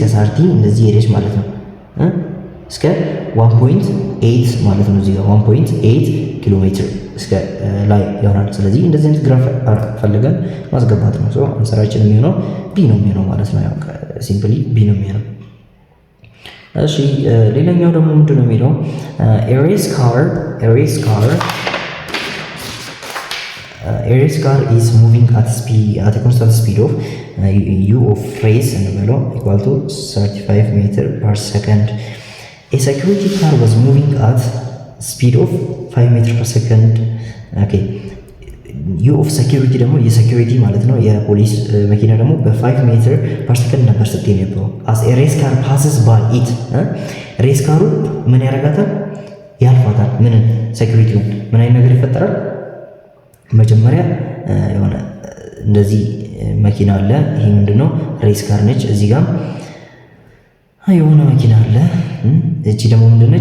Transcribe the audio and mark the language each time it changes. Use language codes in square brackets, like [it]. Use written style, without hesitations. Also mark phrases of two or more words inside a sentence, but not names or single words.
[am] ሳርቲ እንደዚህ ሄደች ማለት ነው። እስከ 1.8 ማለት ነው። እዚህ ጋር 1.8 ኪሎ ሜትር እስከ ላይ ይሆናል። ስለዚህ እንደዚህ አይነት ግራፍ ፈልገን ማስገባት ነው። [en] so answerachin [am] የሚሆነው ቢ ነው የሚሆነው ማለት ነው። ያው ሲምፕሊ ቢ ነው የሚሆነው። እሺ ሌላኛው ደግሞ ምንድነው የሚለው [en] a race car is moving at a constant speed of u of race [am] እንበለው [en] equal to 35 meter per second. A security car was moving at speed of 5 meter per second. Okay. u of security [am] ደግሞ የሴኩሪቲ ማለት ነው። የፖሊስ መኪና ደግሞ በ5 [en] meter per second [am] ነበር ስትሄድ የነበረው። [en] as a race car passes by it race caru [am] ምን ያደርጋታል? ያልፋታል። ምን ሴኩሪቲው ምን አይነት ነገር ይፈጠራል? መጀመሪያ የሆነ እንደዚህ መኪና አለ። ይሄ ምንድነው? [en] race car [am] ነች። እዚህ ጋር የሆነ መኪና አለ። እቺ ደግሞ ምንድነች?